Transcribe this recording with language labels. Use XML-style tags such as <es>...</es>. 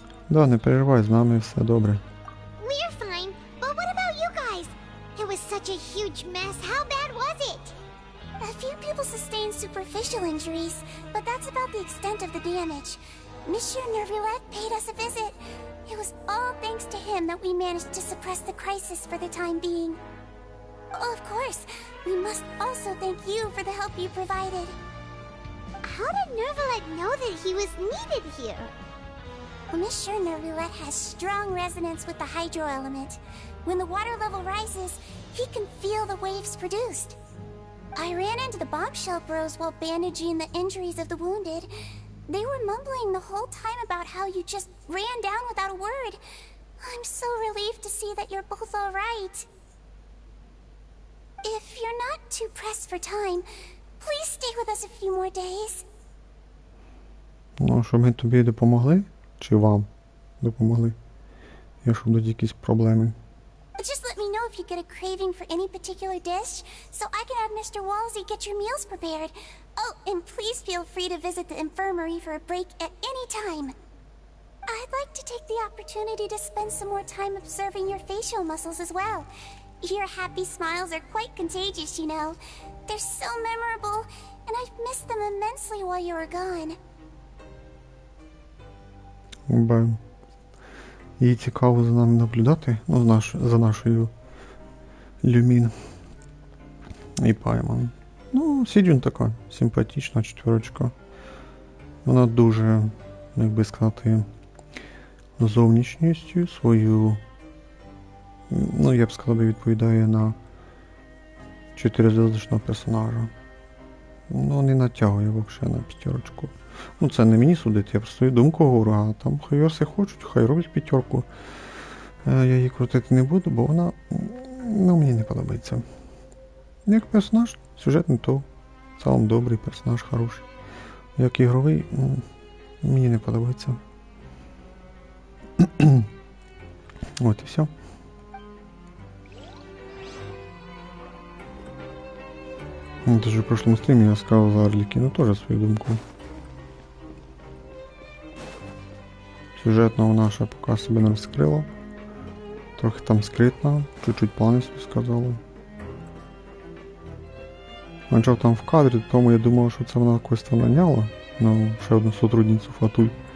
<uk>Да, не переживай, з нами все добре.</uk> <en>We're fine, but what about you guys? It was such a huge mess. How bad was it? A few people sustained superficial injuries, but that's about the extent of the damage. Monsieur Nervillette paid us a visit. It was all thanks to him that we managed to suppress the crisis for the time being. Of course, we must also thank you for the help you provided. How did Nervillette know that he was needed here? Well, Monsieur Nervillette has strong resonance with the hydro element. When the water level rises, he can feel the waves produced. I ran into the bombshell bros while bandaging the injuries of the wounded. They were mumbling the whole time about how you just ran down without a word. I'm so relieved to see that you're both all right. If you're not too pressed for time, please stay with us a few more days.</en> <uk>Ну, щоб ми тобі допомогли? Чи вам допомогли? Якщо будуть якісь проблеми. Just let me know if you get a craving for any particular dish, so I can have Mr. Walsey get your meals prepared. Oh, and please feel free to visit the infirmary for a break at any time. I'd like to take the opportunity to spend some more time observing your facial muscles as well. Your happy smiles are quite contagious, you know. They're so memorable, and I've missed them immensely while you were gone. Їй цікаво за нами наблюдати, ну, за нашою Люмін і Пайман. Ну, Сіджун така симпатична четверочка. Вона дуже, як би сказати, зовнішністю свою, ну, я б сказав, відповідає на 4-зв'язочного персонажа. Ну, не натягує взагалі на п'ятерочку. Ну, це не мені судити, я просто свою думку говорю, а там хай верси хочуть, хай роблять п'ятерку. Я її крутити не буду, бо вона, ну, мені не подобається. Як персонаж, сюжет не то. В цілому добрий персонаж, хороший. Як ігровий, мені не подобається. От і все.</uk> <ru>Даже в прошлом стриме я сказал за Арликину тоже свою думку.</ru> <uk>Сюжетно вона ще поки себе не розкрила. Трохи там скритна, чуть-чуть плани свої сказала. Почав там в кадрі, тому я думав, що це вона когось там наняла. Ну, ще одну сотрудницю Фатуль.</uk>